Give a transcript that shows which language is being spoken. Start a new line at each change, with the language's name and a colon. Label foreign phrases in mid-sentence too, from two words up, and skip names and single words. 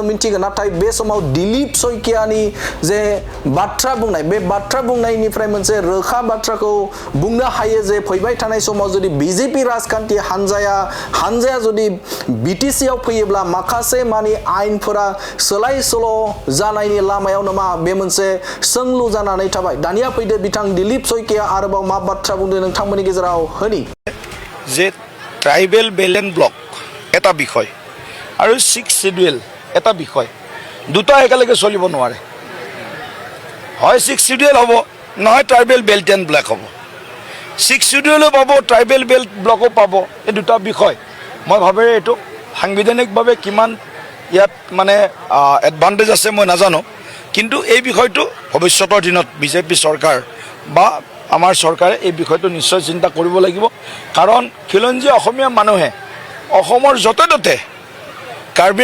Bodo: मिन्थिगोन नाथाय बे समाव दिलीप शइकियानि जे बाथ्रा बुंनाय बे बाथ्रा बुंनायनिफ्राय मोनसे रोखा बाथ्राखौ बुंनो हायो जे फैबाय थानाय समाव जुदि BJP राजखान्थि हान्जाया जुदि BTCआव फैयोब्ला माखासे मानि आयेनफोरा सोलाय सोल' जानायनि लामायाव नामा बे मोनसे सोंलु जानानै थाबाय दानिया फैदो बिथां दिलीप शइकिया आरोबाव मा बाथ्रा बुंदों नोंथांमोननि गेजेराव होनि
Assamese: जे
English: tribal bel and block
Assamese: এটা বিষয় আৰু 6 শিডিউল এটা বিষয় দুটা একেলগে চলিব নোৱাৰে হয় 6 শিডিউল হ'ব নহয়
English: tribal belt and block
Assamese: হ'ব 6 শিডিউলো পাব
English: tribal belt
Assamese: ব্লকো পাব এই দুটা বিষয় মই ভাবে এইটো সাংবিধানিকভাৱে কিমান ইয়াত মানে এডভান্টেজ আছে মই নাজানো কিন্তু এই বিষয়টো ভৱিষ্যতৰ দিনত বিজেপি চৰকাৰ বা আমাৰ চৰকাৰে এই বিষয়টো নিশ্চয় চিন্তা কৰিব লাগিব কাৰণ খিলঞ্জীয়া অসমীয়া মানুহে অসমৰ য'তে ত'তে কাৰ্বি